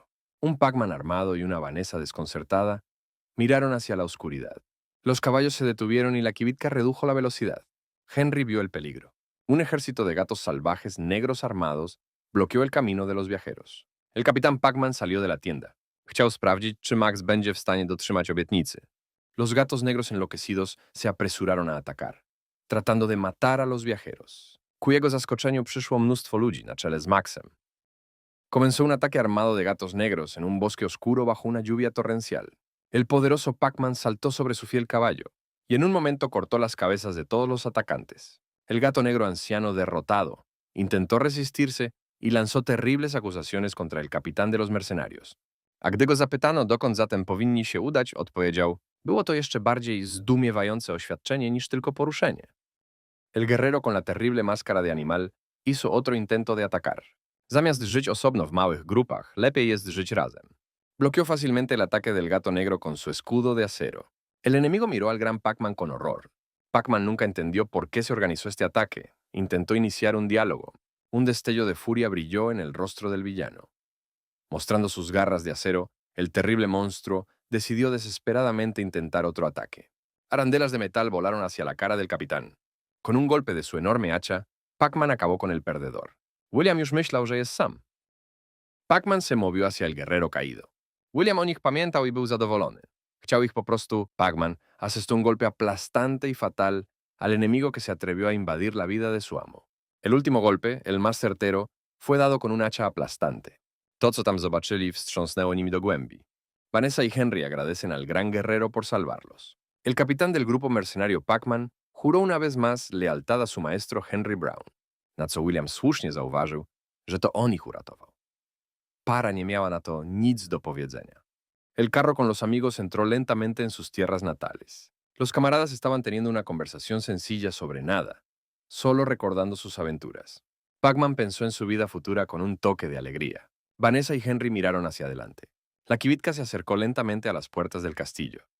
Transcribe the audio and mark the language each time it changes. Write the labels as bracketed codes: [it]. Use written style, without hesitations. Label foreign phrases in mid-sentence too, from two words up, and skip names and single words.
[es] Un Pac-Man armado y una Vanessa desconcertada miraron hacia la oscuridad. Los caballos se detuvieron y la kibitka redujo la velocidad. Henry vio el peligro. Un ejército de gatos salvajes negros armados bloqueó el camino de los viajeros. El capitán Pac-Man salió de la tienda. [pl] Chciał sprawdzić, czy Max będzie w stanie dotrzymać obietnicy. [es] Los gatos negros enloquecidos se apresuraron a atacar. tratando de matar a los viajeros. [pl] Ku jego zaskoczeniu przyszło mnóstwo ludzi na czele z Maxem. [es] Comenzó un ataque armado de gatos negros en un bosque oscuro bajo una lluvia torrencial. El poderoso Pac-Man saltó sobre su fiel caballo y en un momento cortó las cabezas de todos los atacantes. El gato negro anciano, derrotado, intentó resistirse y lanzó terribles acusaciones contra el capitán de los mercenarios. [pl] A gdy go zapytano, dokąd zatem powinni się udać, odpowiedział: było to jeszcze bardziej zdumiewające oświadczenie niż tylko poruszenie. [es] El guerrero con la terrible máscara de animal hizo otro intento de atacar. [pl] Zamiast żyć osobno w małych grupach, lepiej jest żyć razem. [es] Bloqueó fácilmente el ataque del gato negro con su escudo de acero. El enemigo miró al gran Pac-Man con horror. Pac-Man nunca entendió por qué se organizó este ataque. Intentó iniciar un diálogo. Un destello de furia brilló en el rostro del villano. Mostrando sus garras de acero, el terrible monstruo decidió desesperadamente intentar otro ataque. Arandelas de metal volaron hacia la cara del capitán. Con un golpe de su enorme hacha, Pac-Man acabó con el perdedor. [pl] William już myślał, że jest sam. [es] Pac-Man se movió hacia el guerrero caído. [pl] William o nich pamiętał i był zadowolony. Chciał ich po prostu. [es] Pac-Man asestó un golpe aplastante y fatal al enemigo que se atrevió a invadir la vida de su amo. El último golpe, el más certero, fue dado con un hacha aplastante. [pl] To, co tam zobaczyli, wstrząsnęło nimi do głębi. [es] Vanessa y Henry agradecen al gran guerrero por salvarlos. El capitán del grupo mercenario Pac-Man juró una vez más lealtad a su maestro Henry Brown, [pl] na co William słusznie zauważył, że to on ich uratował. Para nie miała na to nic do powiedzenia. [es] El carro con los amigos entró lentamente en sus tierras natales. Los camaradas estaban teniendo una conversación sencilla sobre nada, solo recordando sus aventuras. Pac-Man pensó en su vida futura con un toque de alegría. Vanessa y Henry miraron hacia adelante. La kibitka se acercó lentamente a las puertas del castillo.